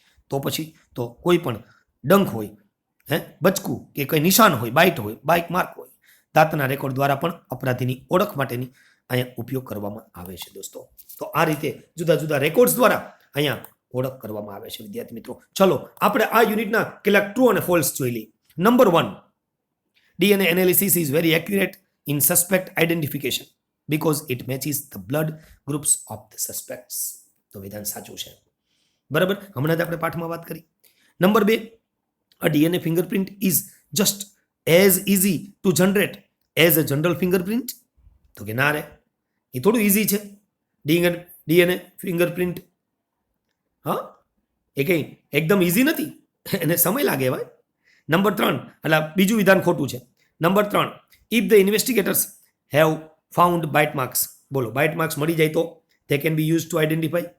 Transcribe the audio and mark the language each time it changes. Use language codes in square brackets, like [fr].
[gu] તો પછી તો કોઈ પણ ડંખ હોય, બચકું કે કંઈ નિશાન હોય, બાઇટ હોય, બાઇક માર્ક હોય, દાંતના રેકોર્ડ દ્વારા પણ અપરાધીની ઓળખ માટેની અહીંયા ઉપયોગ કરવામાં આવે છે દોસ્તો. તો આ રીતે જુદા જુદા રેકોર્ડ્સ દ્વારા અહીંયા ઓળખ કરવામાં આવે છે વિદ્યાર્થી મિત્રો. ચલો આપણે આ યુનિટના કેટલાક ટ્રુ અને ફોલ્સ જોઈ લઈએ. [en] Number 1, DNA analysis is very accurate in suspect identification because it matches the blood groups of the suspects. [gu] તો વિધાન સાચું છે, બરાબર. હમણાં જ આપણે પાઠમાં વાત કરી. [en] Number 2, a DNA fingerprint is just as easy to generate as a general fingerprint. [gu] તો કે ના રે, એ થોડું ઇઝી છે DNA ફિંગરપ્રિન્ટ. હા, એ કંઈ એકદમ ઇઝી નથી, એને સમય લાગે ભાઈ. નંબર 3, એટલે બીજું વિધાન ખોટું છે. Number 3, [en] If the investigators have found bite marks. [gu] બોલો, બાઇટ માર્ક્સ મળી જાય તો [en] they can be used to identify.